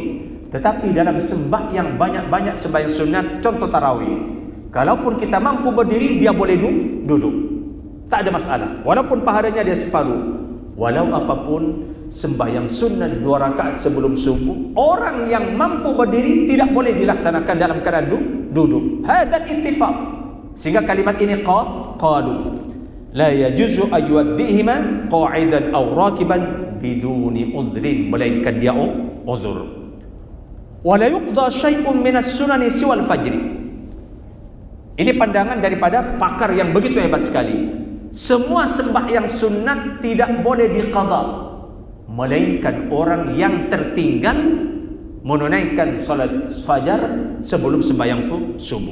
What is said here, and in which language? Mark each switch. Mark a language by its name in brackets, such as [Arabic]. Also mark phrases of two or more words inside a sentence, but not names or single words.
[Malay] Tetapi dalam sembahyang banyak-banyak sembahyang sunat, contoh tarawih, kalaupun kita mampu berdiri, dia boleh duduk. Tak ada masalah. Walaupun pahalanya dia separuh. Walau apapun, sembahyang sunnah 2 rakaat sebelum subuh, orang yang mampu berdiri tidak boleh dilaksanakan dalam keadaan duduk. [Arabic] هذا الاتفاق. [Malay] Sehingga kalimat ini [Arabic] قالوا لا يجوز أن يؤديهما قاعدا أو راكبا بدون عذر, [Malay] melainkan dia uzur. [Arabic] ولا يقضى شيء من السنن سوى الفجر. [Malay] Ini pandangan daripada pakar yang begitu hebat sekali. Semua sembahyang sunat tidak boleh diqadha, melainkan orang yang tertinggal menunaikan salat fajar sebelum sembahyang subuh.